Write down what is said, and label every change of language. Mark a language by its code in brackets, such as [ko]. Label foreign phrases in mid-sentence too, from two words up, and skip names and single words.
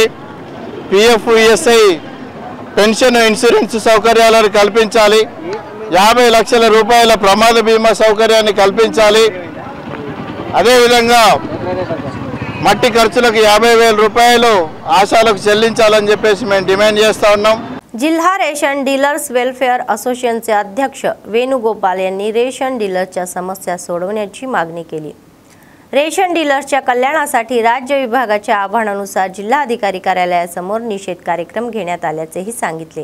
[te] పిఎఫ్, ఈఎస్ఐ, పెన్షన్, ఇన్సూరెన్స్ సౌకర్యాలను కల్పించాలి. 50 లక్షల రూపాయల ప్రమాద బీమా సౌకర్యాన్ని కల్పించాలి. అదేవిధంగా మట్టి ఖర్చులకు 50,000 రూపాయలు ఆశాలకు చెల్లించాలని చెప్పేసి మేము డిమాండ్ చేస్తూ ఉన్నాం. [mr] जिल्हा रेशन डीलर्स वेलफेअर असोसिएशनचे अध्यक्ष वेणुगोपाल यांनी रेशन डीलर्सच्या समस्या सोडवण्याची मागणी केली. रेशन डीलर्सच्या कल्याणासाठी राज्य विभागाच्या आवाहनानुसार जिल्हाधिकारी कार्यालयासमोर निषेध कार्यक्रम घेण्यात आल्याचेही सांगितले.